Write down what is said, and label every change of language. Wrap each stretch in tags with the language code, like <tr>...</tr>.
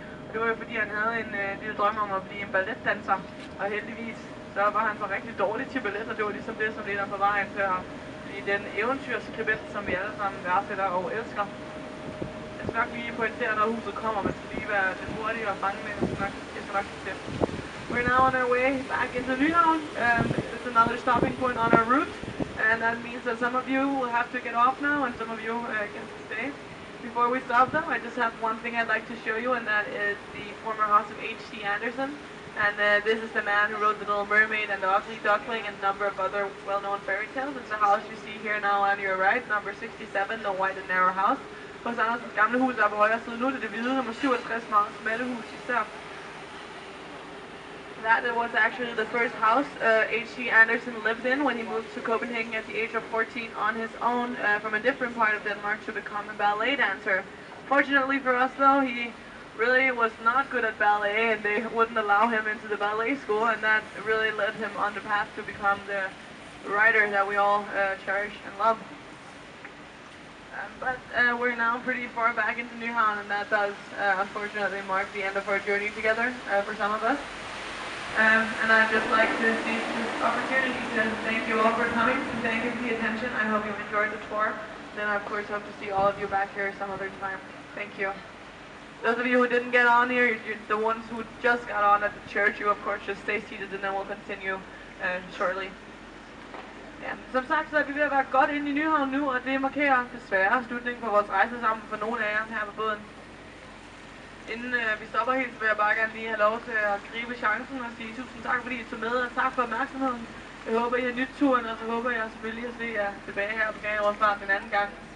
<da>Og det var jo fordi, han havde en lille drøm om at blive en balletdanser, og heldigvis så var han så rigtig dårlig til ballet, og det var ligesom det, som ledte ham på vejen til at blive den eventyrskribent, som vi alle sammen værdsætter og elsker. Jeg skal nok lige pointere, når huset kommer, man skal lige være lidt hurtig og fange med, jeg skal nok se.</da> <en>We're now on our way back into Nyhavn. It's another stopping point on our route, and that means that some of you will have to get off now, and some of you can stay. Before we stop though, I just have one thing I'd like to show you, and that is the former house of H.C. Andersen. And this is the man who wrote The Little Mermaid and The Ugly Duckling and a number of other well-known fairy tales. It's the house you see here now on your right, number 67, the white and narrow house.</en> <da>Hos Andersens gamle hus er på højre side. Nu er det hvide, nummer 67, meget smalle hus især.</da> <en>That was actually the first house H.C. Andersen lived in when he moved to Copenhagen at the age of 14 on his own from a different part of Denmark to become a ballet dancer. Fortunately for us though, he really was not good at ballet and they wouldn't allow him into the ballet school, and that really led him on the path to become the writer that we all cherish and love. But we're now pretty far back into Nyhavn, and that does unfortunately mark the end of our journey together for some of us. And I'd just like to seize this opportunity to thank you all for coming and thank you for the attention. I hope you enjoyed the tour. Then I of course hope to see all of you back here some other time. Thank you. Those of you who didn't get on here, you're the ones who just got on at the church, you of course just stay seated and then we'll continue shortly.</en> <da>Ja, som sagt, så er vi ved at være godt inde i Nyhavn nu, og det markerer desværre slutningen på vores rejse sammen for nogle af jer her på båden. Inden vi stopper helt, så vil jeg bare gerne lige have lov til at gribe chancen og sige tusind tak, fordi I tog med, og tak for opmærksomheden. Jeg håber, I har nydt turen, og så håber jeg selvfølgelig at se jer tilbage her på Grenaa en anden gang.</da>